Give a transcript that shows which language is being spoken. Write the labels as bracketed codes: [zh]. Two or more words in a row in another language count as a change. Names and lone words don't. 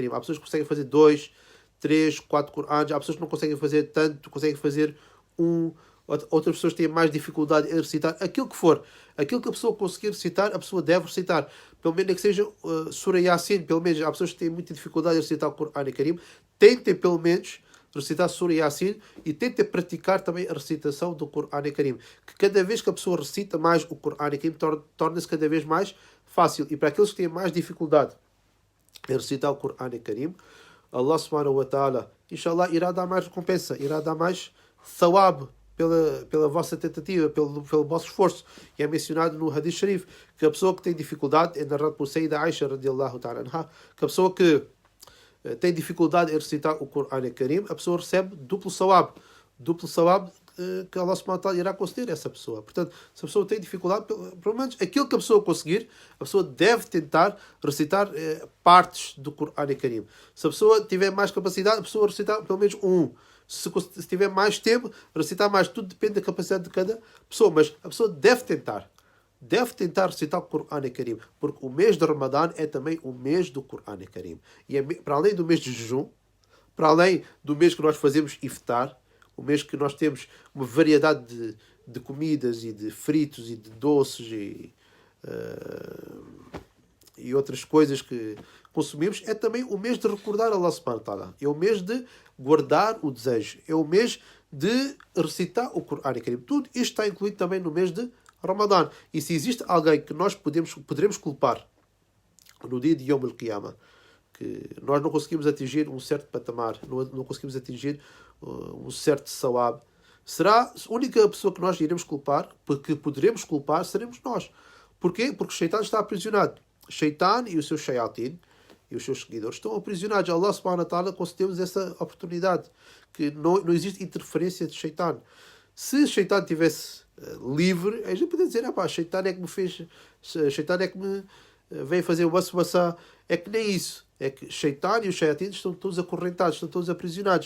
[pt] Há pessoas que conseguem fazer 2, 3, 4 Corãs, há pessoas que não conseguem fazer tanto, conseguem fazer um, outras pessoas têm mais dificuldade em recitar, aquilo que for, aquilo que a pessoa conseguir recitar, a pessoa deve recitar, pelo menos que seja Surah Yasin, pelo menos há pessoas que têm muita dificuldade em recitar o Corão e Karim, tentem pelo menos recitar Surah Yasin e tentem praticar também a recitação do Corão e Karim, que cada vez que a pessoa recita mais o Corão e Karim, torna-se cada vez mais fácil. E para aqueles que têm mais dificuldade em recitar o Corão e Karim, [ar] الله سبحانه وتعالى إن شاء الله, [pt] irá dar mais recompensa, irá dar mais thawab pela vossa tentativa, pelo vosso esforço. E é mencionado no [ar] حديث شريف [pt] que a pessoa que tem dificuldade, é narrado por Sayyida Aisha [ar] رضي الله تعالى عنها, [pt] que a pessoa que tem dificuldade em recitar o [ar] قرآن كريم, [pt] a pessoa recebe duplo sawab que [ar] الله سبحانه وتعالى [pt] irá conceder a essa pessoa. Portanto, se a pessoa tem dificuldade, pelo menos aquilo que a pessoa conseguir, a pessoa deve tentar recitar partes do [ar] قرآن كريم. [pt] Se a pessoa tiver mais capacidade, a pessoa recitar pelo menos um. Se tiver mais tempo, recitar mais. Tudo depende da capacidade de cada pessoa. Mas a pessoa deve tentar. Deve tentar recitar o [ar] قرآن كريم. [pt] Porque o mês de Ramadã é também o mês do [ar] قرآن كريم. [pt] E para além do mês de jejum, para além do mês que nós fazemos iftar, o mês que nós temos uma variedade de comidas e de fritos e de doces e outras coisas que consumimos, é também o mês de recordar [ar] الله سبحانه وتعالى. [pt] É o mês de guardar o desejo. É o mês de recitar o [ar] قرآن كريم. [pt] Tudo isto está incluído também no mês de Ramadã. E se existe alguém que nós poderemos culpar no dia de [ar] يوم القيامة, [pt] que nós não conseguimos atingir um certo patamar, não conseguimos atingir um certo sawab, será a única pessoa que nós iremos culpar, porque poderemos culpar, seremos nós. Porquê? Porque o Shaitan está aprisionado. Shaitan e o seu Shayatin e os seus seguidores estão aprisionados. [ar] الله سبحانه وتعالى [pt] concedeu-nos essa oportunidade, que não existe interferência de Shaitan. Se Shaitan estivesse livre, a gente poderia dizer, Shaitan é que me fez, Shaitan é que me veio fazer o waswasa. É que nem isso. É que Shaitan e os Shayatins estão todos acorrentados, estão todos aprisionados.